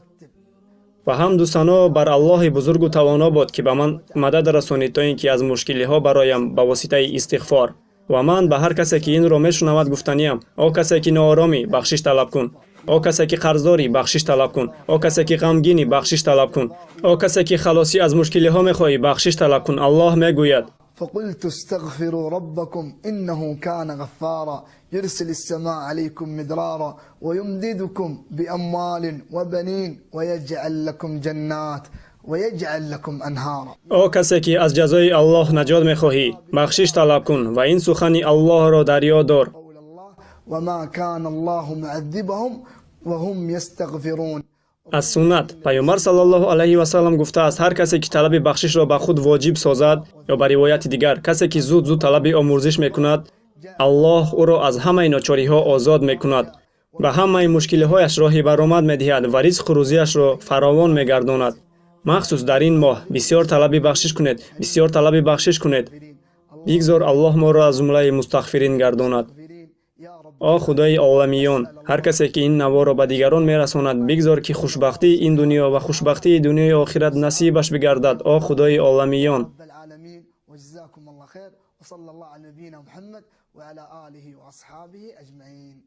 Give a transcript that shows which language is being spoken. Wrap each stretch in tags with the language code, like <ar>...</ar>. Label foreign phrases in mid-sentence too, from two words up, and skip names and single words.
<tg>ва ҳамду сано бар Аллоҳи бузургу тавоно бод ки ба ман мадад расонид то ин ки аз мушкилиҳо бароям ба воситаи истиғфор. ва ман ба ҳар касе ки инро мешунавад гуфтаниям: о касе ки нооромӣ, бахшиш талаб кун. о касе ки қарздорӣ, бахшиш талаб кун. о касе ки ғамгинӣ, бахшиш талаб кун. о касе ки халосӣ аз мушкилиҳо мехоҳӣ, бахшиш талаб кун. Аллоҳ мегӯяд:</tg> <ar>فقلت استغفروا ربكم إنه كان غفارا يرسل السماء عليكم مدرارا ويمددكم بأموال وبنين ويجعل لكم جنات ويجعل لكم أنهارا.</ar> <tg>о касе ки аз ҷазои Аллоҳ наҷот мехоҳӣ, бахшиш талаб кун ва ин сухани Аллоҳро дар ёд дор.</tg> <ar>وما كان الله معذبهم وهم يستغفرون.</ar> <tg>аз суннат пайғамбар</tg> <ar>صلى الله عليه وسلم</ar> <tg>гуфтааст: ҳар касе ки талаби бахшишро ба худ воҷиб созад, ё ба ривояти дигар, касе ки зуд талаби омӯзиш мекунад, Аллоҳ ӯро аз ҳамаи ночориҳо озод мекунад, ба ҳамаи мушкилиҳояш роҳи баромад медиҳад ва ризқу рӯзияшро фаровон мегардонад. махсус дар ин моҳ бисёр талаби бахшиш кунед, бисёр талаби бахшиш кунед. бигзор Аллоҳ моро аз ҷумлаи мустағфирин гардонад. о Худои оламиён, ҳар касе ки ин наворо ба дигарон мерасонад, бигзор ки хушбахтии ин дунё ва хушбахтии дунёи охират насибаш бигардад. о Худои оламиён.</tg> <ar>وجزاكم الله خير وصلى الله على نبينا محمد وعلى آله وأصحابه أجمعين.</ar>